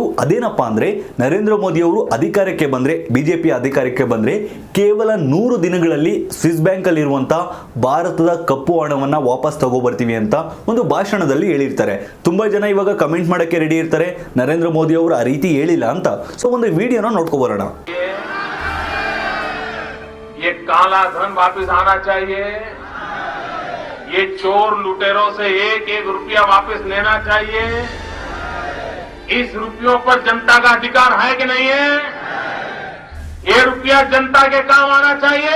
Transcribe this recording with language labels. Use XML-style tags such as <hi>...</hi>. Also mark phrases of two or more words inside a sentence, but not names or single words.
<kn>ಅದೇನಪ್ಪ ಅಂದ್ರೆ ನರೇಂದ್ರ ಮೋದಿ ಅವರು ಅಧಿಕಾರಕ್ಕೆ ಬಂದ್ರೆ, ಬಿಜೆಪಿ ಅಧಿಕಾರಕ್ಕೆ ಬಂದ್ರೆ ಕೇವಲ 100 ದಿನಗಳಲ್ಲಿ ಸ್ವಿಸ್ ಬ್ಯಾಂಕ್ ಅಲ್ಲಿ ಇರುವಂತಹ ಭಾರತದ ಕಪ್ಪು ಹಣವನ್ನ ವಾಪಸ್ ತಗೋಬರ್ತೀವಿ ಅಂತ ಒಂದು ಭಾಷಣದಲ್ಲಿ ಹೇಳಿರ್ತಾರೆ. ತುಂಬಾ ಜನ ಇವಾಗ ಕಮೆಂಟ್ ಮಾಡಕ್ಕೆ ರೆಡಿ ಇರ್ತಾರೆ, ನರೇಂದ್ರ ಮೋದಿ ಅವರು ಆ ರೀತಿ ಹೇಳಿಲ್ಲ ಅಂತ. ಸೊ ಒಂದು ವಿಡಿಯೋನ ನೋಡ್ಕೊ ಬರೋಣ.</kn> <hi>ये काला धन वापस आना चाहिए, ये चोर लुटेरों से एक एक रुपया वापस लेना चाहिए. इस रुपयों पर जनता का अधिकार है कि नहीं है? ये रुपया जनता के काम आना चाहिए.</hi>